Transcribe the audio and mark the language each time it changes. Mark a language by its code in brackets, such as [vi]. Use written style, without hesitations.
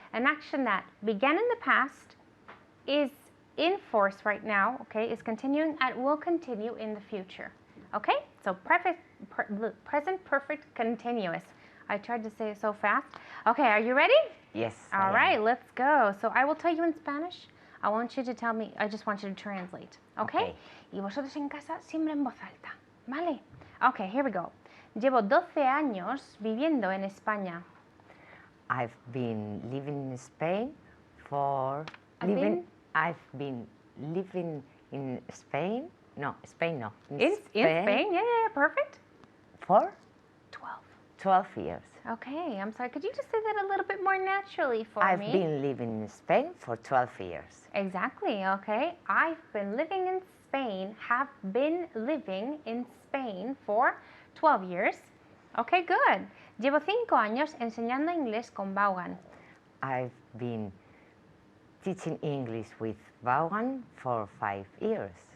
[en] An action that began in the past, is in force right now, okay, is continuing and will continue in the future. Okay? So present perfect continuous. I tried to say it so fast. Okay, are you ready? Yes. All right, let's go. So I will tell you in Spanish. I want you to tell me, I just want you to translate. Okay? [es] Y vosotros en casa siempre en voz alta. ¿Vale? [en] Okay, here we go. [es] Llevo 12 años viviendo en España. [en] I've been living in Spain for... I've been living in Spain. No, Spain no. In Spain, yeah, perfect. For? 12 years. Okay, I'm sorry. Could you just say that a little bit more naturally for me? I've been living in Spain for 12 years. Exactly, okay. I've been living in Spain, have been living in Spain for 12 years. Okay, good. [es] Llevo 5 años enseñando inglés con Vaughan. [en] I've been teaching English with Vaughan for 5 years.